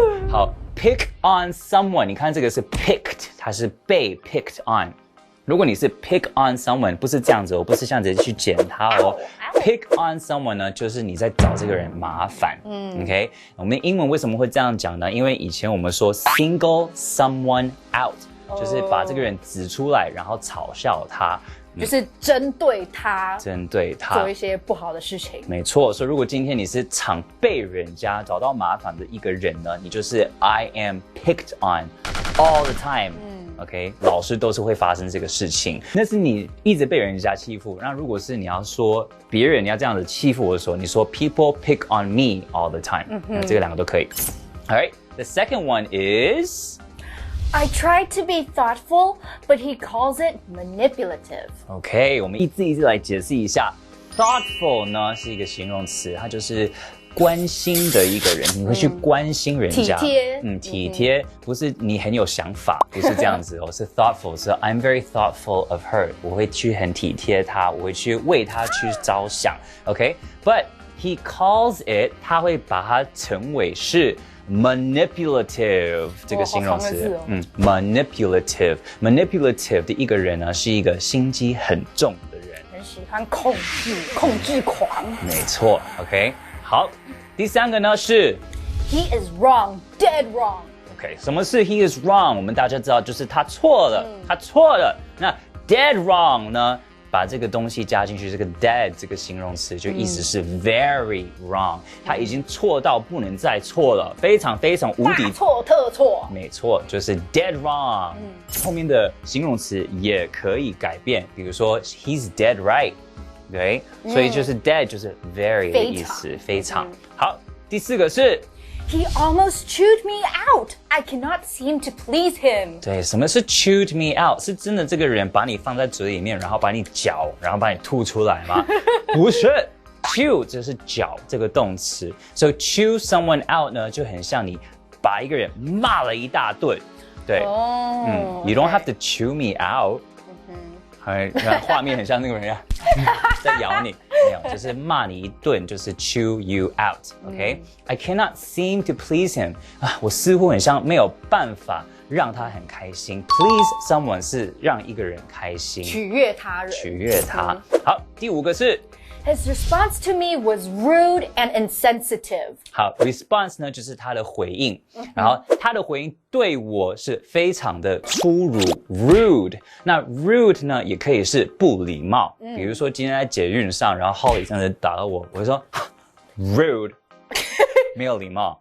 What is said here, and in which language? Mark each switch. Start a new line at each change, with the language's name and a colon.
Chinese: 好 ，pick on someone， 你看这个是 picked， 它是被 picked on。如果你是 pick on someone， 不是这样子哦，不是这样子去捡它哦。 pick on someone 呢，就是你在找这个人麻烦。 OK， 我们英文为什么会这样讲呢？因为以前我们说
English: single someone out，
Chinese: 就是把这个人指出来，然后嘲笑他。就是针对他做一些不好的事情。没错，所以如果今天你是常被人家找到麻烦的一个人呢，你就是
English: I am picked on all the time。
Chinese: OK， 老师都是会发生这个事情，那是你一直被人家欺负。那如果是你要说别人你要这样子欺负我的时候，你说
English: People pick on me all the time。
Chinese: 那这个2个都可以。
English: Alright, the second one is I tried to be thoughtful, but he calls it manipulative.
Chinese: OK， 我们一字一字来解释一下。Thoughtful 呢是一个形容词，它就是关心的一个人，你会去关心人家。体贴。体贴，不是你很有想法，不是这样子哦，是 thoughtful， 是
English: I'm very thoughtful of her，
Chinese: 我会去很体贴她，我会去为她去着想。 OK，
English: but he calls it，
Chinese: 他会把它称为是manipulative 这个形容词。 manipulative 的一个人呢，是一个心机很重的人。很喜欢控制狂。没错 ，OK。好，第三个呢是
English: He is wrong, dead wrong.
Chinese: OK， 什么是 he is wrong？我们大家知道就是他错了，他错了。那 dead wrong 呢？把这个东西加进去，这个 dead 这个形容词就意思是
English: very wrong，
Chinese: 他已经错到不能再错了，非常非常无敌大错特错。没错，就是 dead wrong。后面的形容词也可以改变，比如说
English: he's dead right，
Chinese: 对，所以就是 dead 就是 very 的意思，非常好。第四个是
English: He almost chewed me out. I cannot seem to please him.
Chinese: 对，什么是 chewed me out？是真的这个人把你放在嘴里面，然后把你嚼，然后把你吐出来吗？不是 ，chew 就是嚼这个动词，所以 chew someone out 呢就很像你把一个人骂了一大顿，对，
English: You don't have to chew me out。
Chinese: 画面很像那个人在咬你，没有，就是骂你一顿，就是 chew you out。OK，
English: I cannot seem to please him
Chinese: 啊，我似乎很像没有办法让他很开心。 Please someone 是让一个人开心，取悦他人，取悦他。好，第五个是
English: His response to me was rude and insensitive.
Chinese: 好 ，response 呢就是他的回应，然后他的回应对我是非常的粗鲁 ，rude。那 rude 呢也可以是不礼貌，比如说今天在捷运上，然后 Holly 这样子打到我，我就说 rude， 没有礼貌。